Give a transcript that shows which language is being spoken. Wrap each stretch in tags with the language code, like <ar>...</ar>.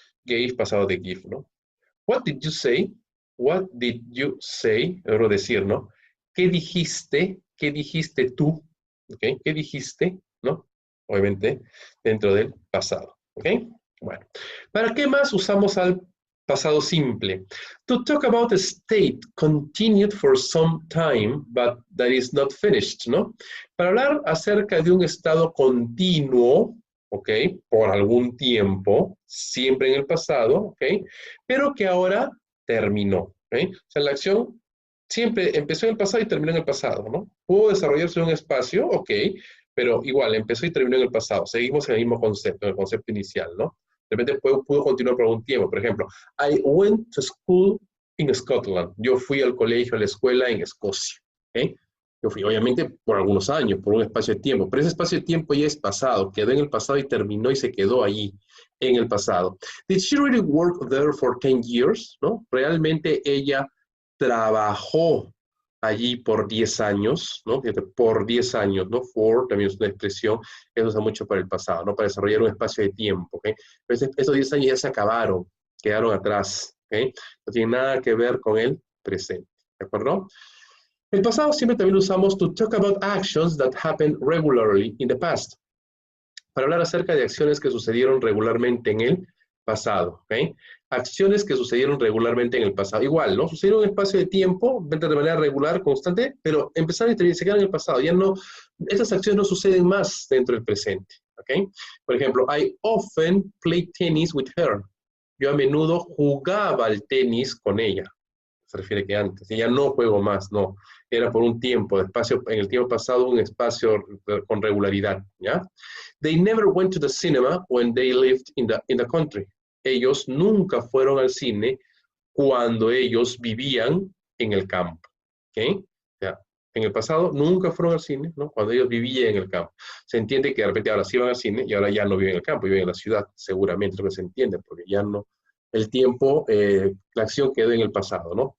<en>Gave</en> <es>pasado de</es> <en>give, ¿no? What did you say? What did you say?</en> <es>Debo decir, ¿no? ¿Qué dijiste? ¿Qué dijiste tú? ¿Ok? ¿Qué dijiste? ¿No? Obviamente, dentro del pasado. ¿Ok? Bueno. ¿Para qué más usamos al pasado simple?</es> <en>To talk about a state continued for some time, but that is not finished, ¿no?</en> <es>Para hablar acerca de un estado continuo, ¿ok? Por algún tiempo, siempre en el pasado, ¿ok? Pero que ahora terminó, ¿ok? O sea, la acción siempre empezó en el pasado y terminó en el pasado, ¿no? Pudo desarrollarse en un espacio, ok, pero igual empezó y terminó en el pasado. Seguimos en el mismo concepto, en el concepto inicial, ¿no? De repente pudo continuar por algún tiempo. Por ejemplo,</es> <en>I went to school in Scotland.</en> <es>Yo fui al colegio, a la escuela en Escocia, ¿ok? Yo fui, obviamente, por algunos años, por un espacio de tiempo, pero ese espacio de tiempo ya es pasado, quedó en el pasado y terminó y se quedó allí, en el pasado.</es> <en>Did she really work there for 10 years?</en> <es>¿No? Realmente ella trabajó allí por 10 años, ¿no? Por 10 años, ¿no? For también es una expresión que se usa mucho para el pasado, ¿no? Para desarrollar un espacio de tiempo, ¿ok? Pero esos 10 años ya se acabaron, quedaron atrás, ¿ok? No tiene nada que ver con el presente, ¿de acuerdo? El pasado siempre también lo usamos</es> <en>to talk about actions that happened regularly in the past.</en> <es>Para hablar acerca de acciones que sucedieron regularmente en el pasado, ¿ok? Acciones que sucedieron regularmente en el pasado. Igual, ¿no? Sucedieron en un espacio de tiempo, de manera regular, constante, pero empezaron y se quedaron en el pasado. Ya no, estas acciones no suceden más dentro del presente, ¿ok? Por ejemplo,</es> <en>I often play tennis with her.</en> <es>Yo a menudo jugaba al tenis con ella. Se refiere que antes, y ya no juego más, no. Era por un tiempo, espacio, en el tiempo pasado, un espacio con regularidad, ¿ya?</es> <en>They never went to the cinema when they lived in the country.</en> <es>Ellos nunca fueron al cine cuando ellos vivían en el campo, ¿ok? Ya. En el pasado nunca fueron al cine, ¿no? Cuando ellos vivían en el campo. Se entiende que de repente ahora sí van al cine y ahora ya no viven en el campo, viven en la ciudad, seguramente es lo que se entiende, porque ya no, el tiempo, la acción quedó en el pasado, ¿no?</es>